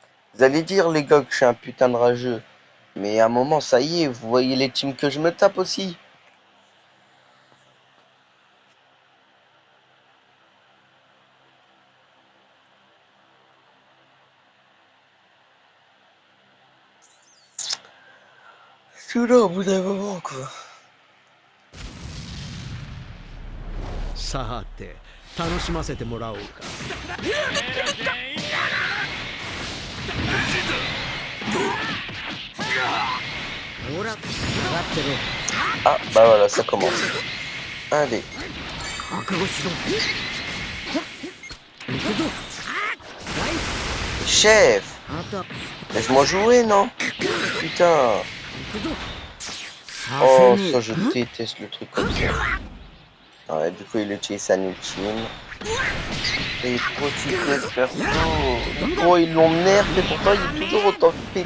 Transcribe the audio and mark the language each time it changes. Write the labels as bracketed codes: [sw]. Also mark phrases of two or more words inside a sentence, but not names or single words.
[fr] Vous allez dire les gars que je suis un putain de rageux. Mais à un moment, ça y est, vous voyez les teams que je me tape aussi. Je suis là au bout d'un moment, quoi. [ja] さて楽しませてもらおうか。ほら、上がってる。 [fr] Ah, bah voilà, ça commence. Allez. [ja] 覚悟しろ。行くぞ。 [fr] Chef, [ja] あと、 [fr] laisse-moi jouer, non? Putain. [ja] 行くぞ。 [fr] Oh, ça, je déteste le truc comme ça. Ouais, du coup, il utilise sa ultime. Et trop cheaté ce perso. Oh, ils l'ont nerfé, pourtant il est toujours autant pété.